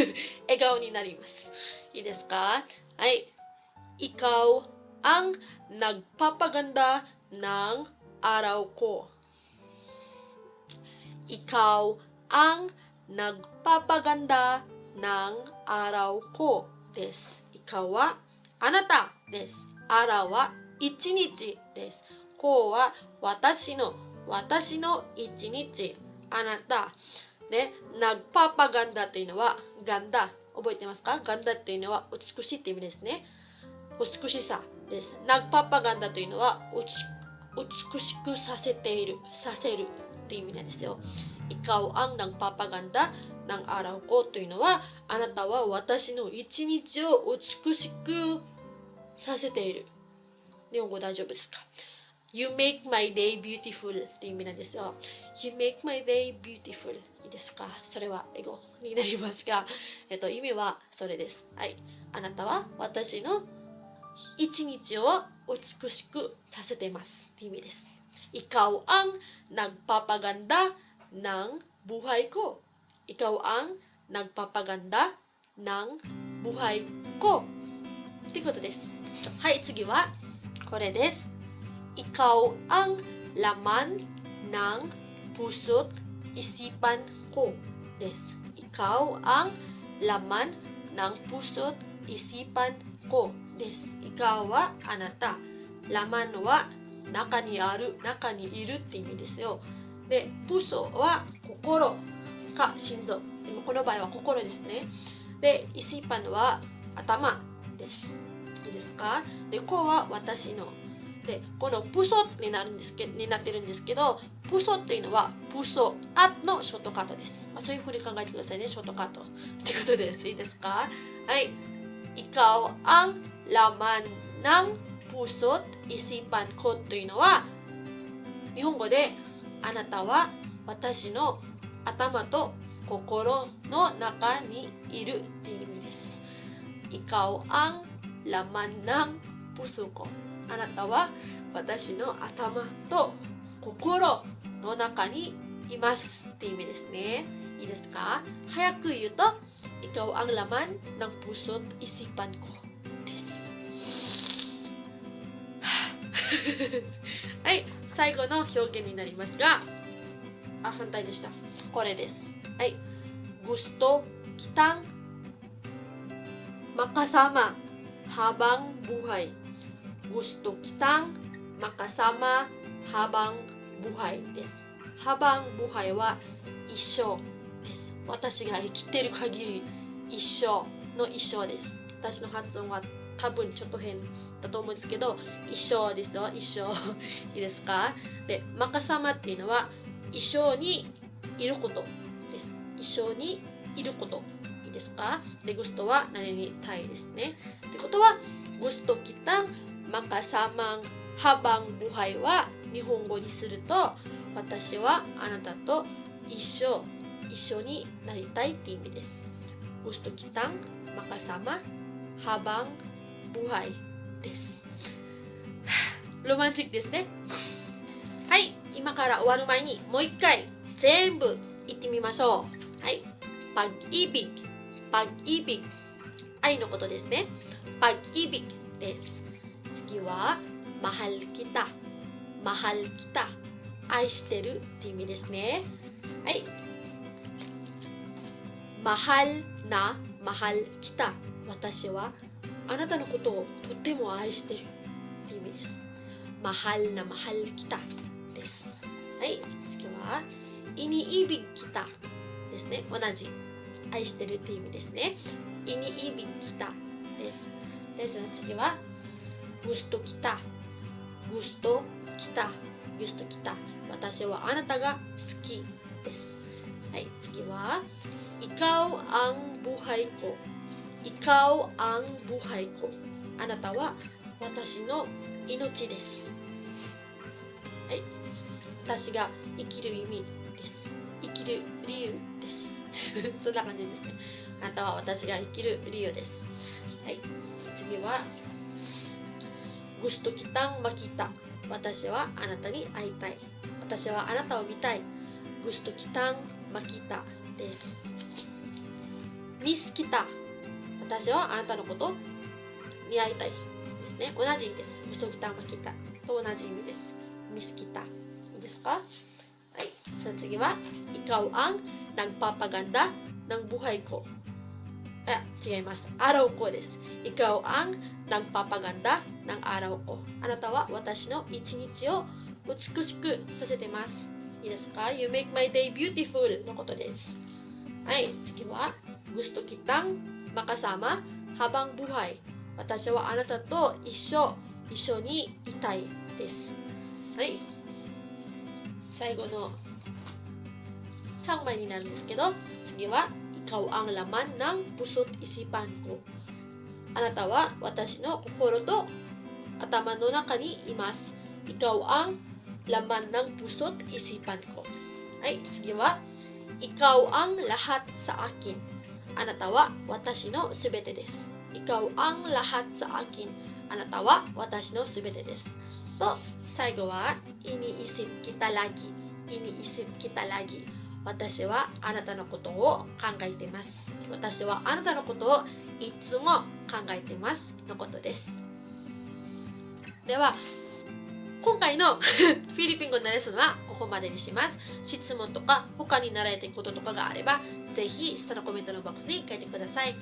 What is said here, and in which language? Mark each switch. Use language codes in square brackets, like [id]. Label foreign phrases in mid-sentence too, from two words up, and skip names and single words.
[ja] 笑顔になります。いいですか？はい。 [tl] ikaw ang nagpapaganda ng araw ko. Ikaw ang nagpapaganda ng araw ko [ja] です。ikaw はあなたです。araw は一日です。こは私の一日、あなた。で、nagpapaganda というのはガンダ。覚えてますか？ガンダっていうのは美しいって意味ですね。美しさです。nagpapaganda というのは美しくさせるっていう意味なんですよ。 [tl] ikaw ang nagpapaganda ng araw ko [ja] というのはあなたは私の一日を美しくさせている。日本語大丈夫ですか？ [en] You make my day beautiful [ja] っていう意味なんですよ。 [en] You make my day beautiful [ja] いいですか？それは英語になりますが、意味はそれです。はい。あなたは私の一日を美しくさせていますっていう意味です。 [tl] Ikaw ang nagpapaganda ng buhay ko. Ikaw ang nagpapaganda ng buhay ko. [ja] っていうことです。はい、次はこれです。 [tl] Ikaw ang laman ng puso't isipan ko [ja] です。 [tl] Ikaw ang laman ng puso't isipan ko [ja] です。ikaw はあなた。laman は中にある、中にいるって意味ですよ。で、puso は心か心臓。でもこの場合は心ですね。で、isipan は頭です。いいですか？で、こは私の。で、このプソになってるんですけど、プソっていうのはプソアのショートカットです。そういうふうに考えてくださいね、ショートカットってことです。いいですか？はい。 [tl] ikaw ang laman ng puso't isipan ko [ja] というのは、日本語であなたは私の頭と心の中にいるっていう意味です。 [tl] ikaw ang laman ng puso ko。 [ja] あなたは私の頭と心の中にいますって意味ですね。いいですか？早く言うと、 [tl] ikaw ang laman ng puso't isipan ko [ja] です。はい、最後の表現になりますが、反対でした。これです。はい。 [tl] gusto kitang makasama habang buhay。gusto kitang makasama habang buhay です。habang buhay [ja] は一生です。私が生きてる限り一生の一生です。私の発音は多分ちょっと変だと思うんですけど、一生ですよ、一生。いいですか？で、makasamaっていうのは一緒にいることです。一緒にいること。いいですか？で、gustoは何に対ですね。ってことは、 [tl] gusto kitang makasamang habang buhay [ja] は日本語にすると、私はあなたと一緒になりたいって意味です。 [tl] gusto kitang makasama habang buhay [ja] です。ロマンチックですね。はい、今から終わる前にもう一回全部言ってみましょう。 [tl] はい、pag-ibig、pag-ibig、 [ja] 愛のことですね。pag-ibig です。次は [tl] mahal kita、mahal kita、 [ja] 愛してるって意味ですね。 [tl] はい、mahal na mahal kita、 [ja] 私はあなたのことをとっても愛してるって意味です。 [tl] mahal na mahal kita [ja] です。はい、次は [tl] iniibig kita [ja] ですね。同じ愛してるって意味ですね。 [tl] iniibig kita [ja] です。ですの次は [tl] gusto kita、gusto kita、gusto kita、 [ja] 私はあなたが好きです。はい、次は [tl] ikaw ang buhay ko、ikaw ang buhay ko、 [ja] あなたは私の命です。はい、私が生きる意味です。生きる理由です。そんな感じですね。あなたは私が生きる理由です。はい、次は [tl] gusto kitang makita、 [ja] 私はあなたに会いたい。私はあなたを見たい。 [tl] gusto kitang makita [ja] です。 [tl] miss kita、 [ja] 私はあなたのことに会いたいですね。同じ意味です。 [tl] gusto kitang makita [ja] と同じ意味です。 [tl] miss kita、 [ja] いいですか？はい。その次は [tl] ikaw ang nagpapaganda ng buhay ko。違います。araw ko です。ikaw ang nagpapaganda ng araw ko。 [ja] あなたは私の一日を美しくさせてます。いいですか？ [en] You make my day beautiful [ja] のことです。はい。次は [tl] gusto kitang makasama habang buhay。 [ja] 私はあなたと一緒にいたいです。はい。最後の3枚になるんですけど、次は [tl] ikaw ang laman ng puso't isipan ko。 [ja] あなたは私の心と頭の中にいます。 [tl] ikaw ang laman ng puso't isipan ko。 [ja] はい、次は [tl] ikaw ang lahat sa akin。 [ja] あなたは私のすべてです。 [tl] ikaw ang lahat sa akin。 [ja] あなたは私のすべてです。と、最後は [tl] iniisip kita lagi。iniisip kita lagi。 [ja] 私はあなたのことを考えています。私はあなたのことをいつも考えていますのことです。では、今回のフィリピン語のレッスンはここまでにします。質問とか他に習えたいこととかがあれば、ぜひ下のコメントのボックスに書いてください。